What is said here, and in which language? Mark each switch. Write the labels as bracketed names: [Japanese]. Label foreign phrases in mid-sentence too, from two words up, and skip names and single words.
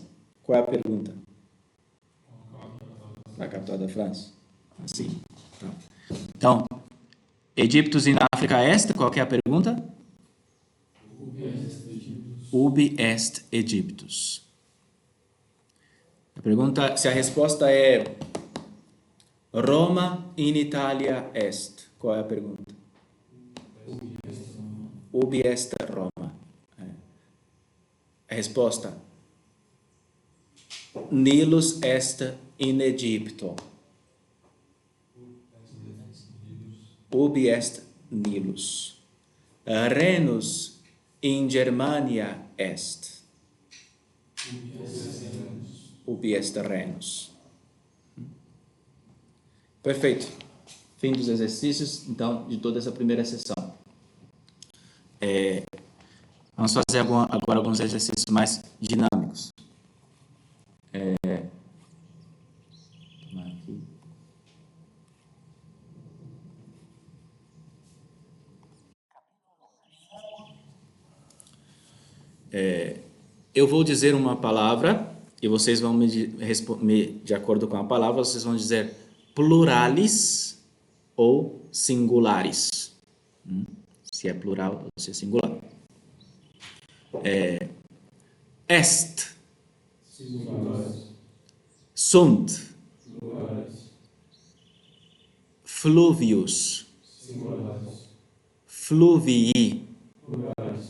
[Portuguese] Qual é a pergunta? A capital da França? Assim. Então, [Latin] Egyptus in Africa est, [Portuguese] qual que é a pergunta? [Latin] Ubi est Egyptus. [Portuguese] A pergunta, se a resposta é [Latin] Roma in Italia est, [Portuguese] qual é a pergunta? [Latin] Ubi est Roma. [Portuguese] A resposta, [Latin] Nilus est in Egypto. Ubi est Nilus. Rhenus in Germania est. Ubi est Rhenus. [Portuguese] Perfeito. Fim dos exercícios, então, de toda essa primeira sessão. Vamos fazer agora alguns exercícios mais dinâmicos. Eu vou dizer uma palavra e vocês vão de acordo com a palavra, vocês vão dizer pluralis ou singulares. Se é plural ou se é singular. [Latin] Est. Singulares. Sunt. Pluralis. Fluvius. Singulares. Fluvii. Pluralis.